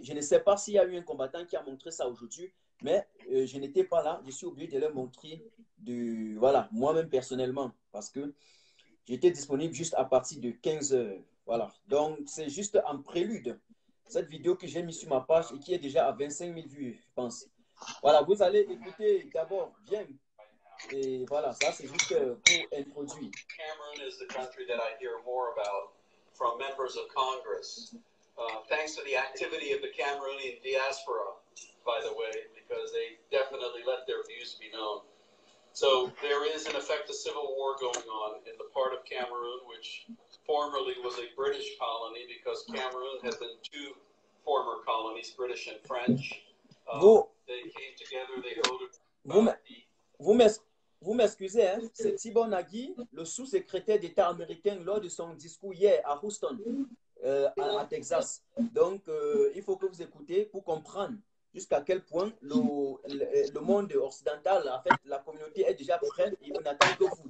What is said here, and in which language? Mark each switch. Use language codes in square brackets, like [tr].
[fr] Je ne sais pas s'il y a eu un combattant qui a montré ça aujourd'hui, mais je n'étais pas là. Je suis obligé de le montrer voilà, moi-même personnellement, parce que j'étais disponible juste à partir de 15 heures. Voilà, donc c'est juste en prélude cette vidéo que j'ai mise sur ma page et qui est déjà à 25 000 vues, je pense. Voilà, vous allez écouter d'abord bien. Et voilà, ça c'est juste pour introduire. [en] Cameroon is the country that I hear more about from members of Congress, thanks to the activity of the Cameroonian diaspora, by the way, because they definitely let their views be known. So there is, in effect, a civil war going on in the part of Cameroon, which formerly was a British colony, because Cameroon had been two former colonies, British and French. They came together, they voted. [fr] Vous m'excusez, hein? C'est Tibor Nagui, le sous-secrétaire d'État américain, lors de son discours hier à Houston, à Texas. Donc, il faut que vous écoutez pour comprendre jusqu'à quel point le monde occidental, en fait, la communauté est déjà prête et on n'attend que vous.